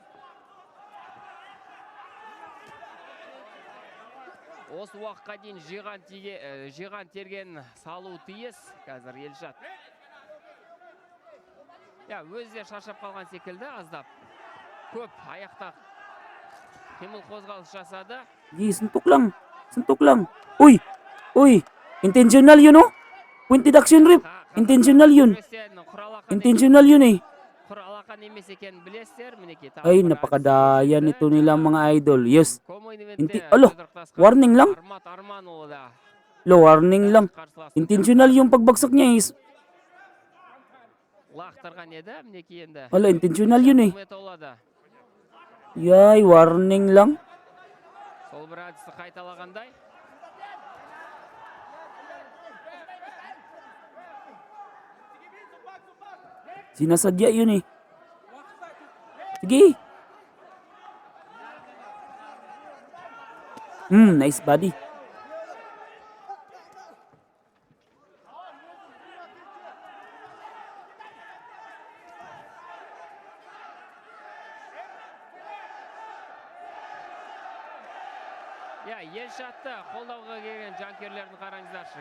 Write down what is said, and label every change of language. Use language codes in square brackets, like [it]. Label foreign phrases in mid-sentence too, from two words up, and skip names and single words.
[kk] Осы уақытқа дейін жиған терген салу тиіс қазір Елшат. Өзі шаршап қалған секілді аздап. Көп аяқта қимыл қозғалыс жасады. [tl] Gi, suntok lang. Suntok lang. Uy! Uy! Intentional yun, oh! [en] Point deduction ref. [tl] Intentional yun. Intentional yun eh. [kk] Құралақан емес екенін білесіздер, мінекей. [tl] Ay, napakadaya nito nila mga idol. Yes. Alo, warning lang. [kk] Армат Арманұлы да [tl] Warning lang. Intentional yung pagbagsak niya is. [kk] лақтырған еді, мінекей енді. [tl] Intentional yun eh. [kk] Үкімет олады. [tl] Yay, warning lang. [kk] Сол бір әдісті қайталағандай. [tl] Sinasadya yun eh. Sige. [en] Nice body. [kk] Елшатты қолдауға келген жанкерлердің қараңыздаршы.